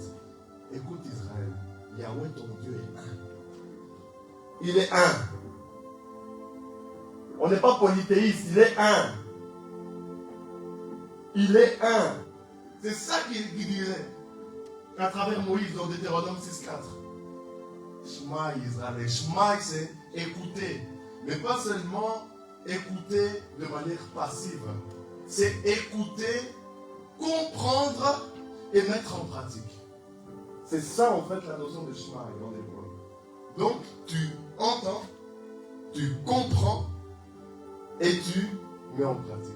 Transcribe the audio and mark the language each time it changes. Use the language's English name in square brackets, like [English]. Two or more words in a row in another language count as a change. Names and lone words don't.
[French] Écoute Israël, Yahweh ton Dieu est un. Il est un. On n'est pas polythéiste, il est un. Il est un. C'est ça qu'il dirait à travers Moïse dans Deutéronome 6,4. [Hebrew] שמע ישראל. שמע, [French] c'est écouter. Mais pas seulement écouter de manière passive. C'est écouter, comprendre et mettre en pratique. C'est ça en fait la notion de Shema en hébreu. Donc tu entends, tu comprends et tu mets en pratique.